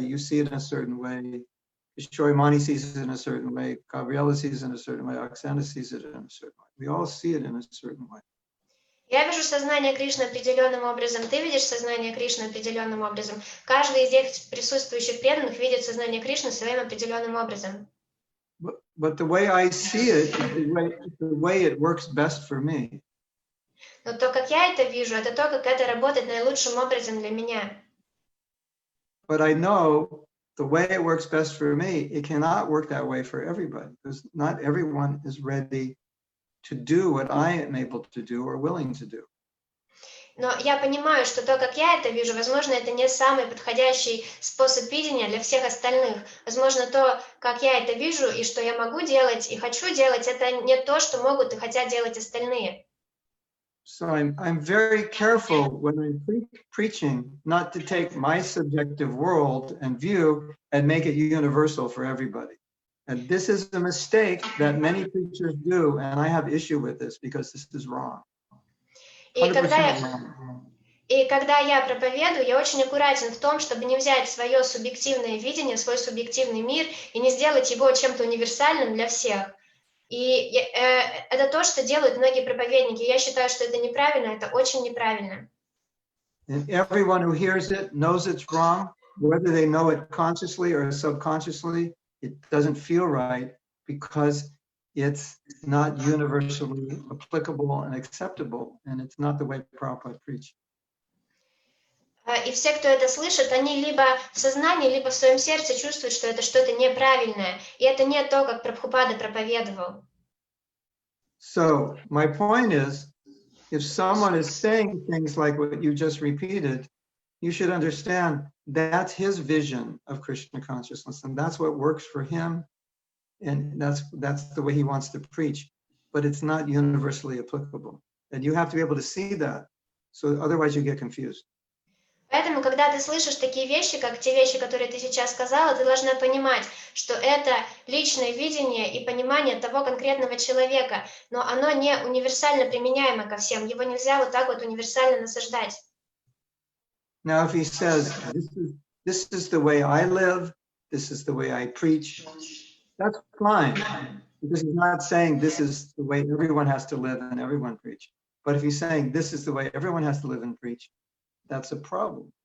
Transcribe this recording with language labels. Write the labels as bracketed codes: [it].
[en] You see it in a certain way. Kishore Mani sees it in a certain way. Gabriela sees it in a certain way. Oksana sees it in a certain way. We all see it in a certain way. [ru] Я вижу сознание Кришны определенным образом, ты видишь сознание Кришны определенным образом. Каждый из этих присутствующих преданных видит сознание Кришны своим определенным образом. [en] But the way I see it is the way it works best for me. [ru] Но то, как я это вижу, это то, как это работает наилучшим образом для меня. [en] But I know the way it works best for me, it cannot work that way for everybody, because not everyone is ready to do what I am able to do or willing to do. [ru] Но я понимаю, что то, как я это вижу, возможно, это не самый подходящий способ видения для всех остальных. Возможно, то, как я это вижу и что я могу делать и хочу делать, это не то, что могут и хотят делать остальные. [en] So I'm very careful when I'm preaching not to take my subjective world and view and make it universal for everybody. And this is a mistake that many preachers do, and I have issue with this because this is wrong. [ru] И когда я проповедую, я очень аккуратен в том, чтобы не взять свое субъективное видение, свой субъективный мир и не сделать его чем-то универсальным для всех. И это то, что делают многие проповедники. Я считаю, что это неправильно, это очень неправильно. [en] And everyone who hears it knows it's wrong, whether they know it consciously or subconsciously, it doesn't feel right because it's not universally applicable and acceptable, and it's not the way Prabhupada preached. [ru] И все, кто это слышит, они либо в сознании, либо в своем сердце чувствуют, что это что-то неправильное, и это не то, как Прабхупада проповедовал. [en] So my point is, if someone is saying things like what you just repeated, you should understand that's his vision of Krishna consciousness, and that's what works for him, and that's the way he wants to preach, but it's not universally applicable. And you have to be able to see that, so otherwise you get confused. [ru] Поэтому, когда ты слышишь такие вещи, как те вещи, которые ты сейчас сказала, ты должна понимать, что это личное видение и понимание того конкретного человека, но оно не универсально применяемо ко всем, его нельзя вот так вот универсально насаждать. [en] Now, if he says, this is the way I live, this is the way I preach, that's fine, because he's not saying this is the way everyone has to live and everyone preach. But if he's saying this is the way everyone has to live and preach, that's a problem.